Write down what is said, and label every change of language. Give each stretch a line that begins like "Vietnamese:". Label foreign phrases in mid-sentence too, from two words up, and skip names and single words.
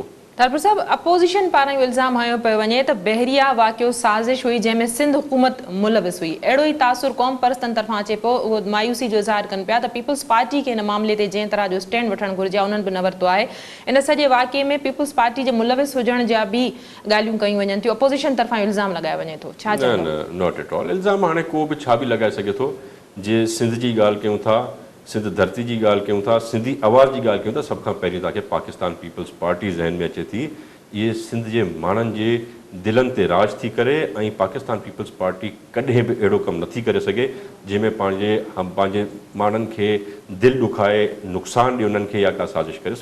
Sindhi: तालपुर साहब, अपोज़िशन पारां इहो इल्ज़ाम हयो पियो वञे त बहरिया वाक़ियो साज़िश हुई जंहिंमें सिंध हुकूमत मुलविस हुई। अहिड़ो ई तासुर क़ौम परस्तनि तरफ़ां अचे पियो। उहो मायूसी जो इज़हार कनि पिया त पीपल्स पार्टी खे हिन मामले ते जंहिं तरह जो स्टैंड वठणु घुरिजे उन्हनि बि न वरितो आहे। इन सॼे वाक़िए में पीपल्स पार्टी जे मुलविस हुजण जा बि ॻाल्हियूं कयूं वञनि थियूं। अपोज़िशन तरफ़ां इल्ज़ाम लॻायो वञे थो, छा चवंदव? न,
English: not at all.
Sindhi: इल्ज़ाम हाणे को बि छा बि लॻाए सघे थो। जे सिंध जी ॻाल्हि कयूं था, सिंध धरती जी ॻाल्हि कयूं था, सिंधी आवाज़ जी ॻाल्हि कयूं था, सभ खां पहिरीं तव्हांखे पाकिस्तान पीपल्स पार्टी ज़हन में अचे थी। इहे सिंध जे माण्हुनि जे दिलनि ते राज थी करे, ऐं पाकिस्तान पीपल्स पार्टी कॾहिं बि अहिड़ो कमु नथी करे सघे जंहिंमें पंहिंजे माण्हुनि खे दिलि ॾुखाए, नुक़सानु ॾिए उन्हनि खे या का साज़िश करे।